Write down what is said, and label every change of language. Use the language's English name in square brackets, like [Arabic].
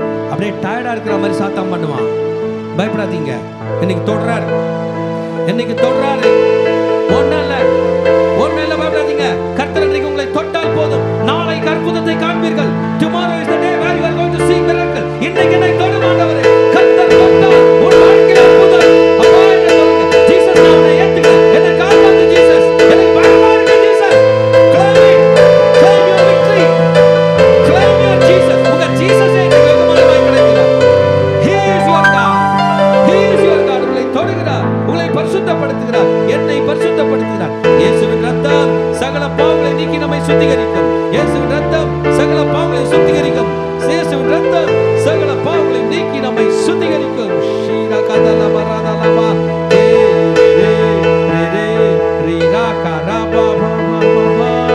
[Tamil] அப்படியே டயர்டா இருக்கிற மாதிரி சாத்தம் பண்ணுவான். பயப்படாதீங்க, இன்னைக்கு தொடுறாரு, இன்னைக்கு தொடுறாரு. ஒண்ணு இல்ல, பயப்படாதீங்க. கர்த்தர் இன்னைக்கு உங்களை தொட்டால் போதும், நாளைக்கு அற்புதத்தை காண்பீர்கள். [English] Tomorrow is the day where you are going to see miracle. [Tamil] இன்னைக்கு என்னை தொடும் ஆண்டவரே, கர்த்தர் தொட்டால் உன் வாழ்க்கையில் அற்புதம். அப்பா என்ன சொல்லுங்க, ஜீசஸ் நாமத்தை ஏத்துக்கிறேன், என்னை காப்பாத்து ஜீசஸ், எனக்கு பயமா இருக்கு Jesus. [English] Claim your victory, claim your Jesus. [Tamil] உங்க ஜீசஸே எனக்கு வெகுமானமாய் கிடைக்கிறார். [English] He is your God, He is your God. [Tamil] உங்களை தொடுகிறார், உங்களை பரிசுத்தப்படுத்துகிறார், என்னை பரிசுத்தப்படுத்துகிறார். இயேசுவின் ரத்தம் சகல பாவங்களை நீக்கி நம்மை சுத்திகரிக்கும். இயேசுவின் ரத்தம் சகல பாவங்களை சுத்திகரிக்கும். இயேசுவின் ரத்தம் சகல பாவங்களை நீக்கி நம்மை சுத்திகரிக்கும். ஷீரா கதல பரதலபா ரே ரே ரே ரே ரீரா கரபா பா பா பா.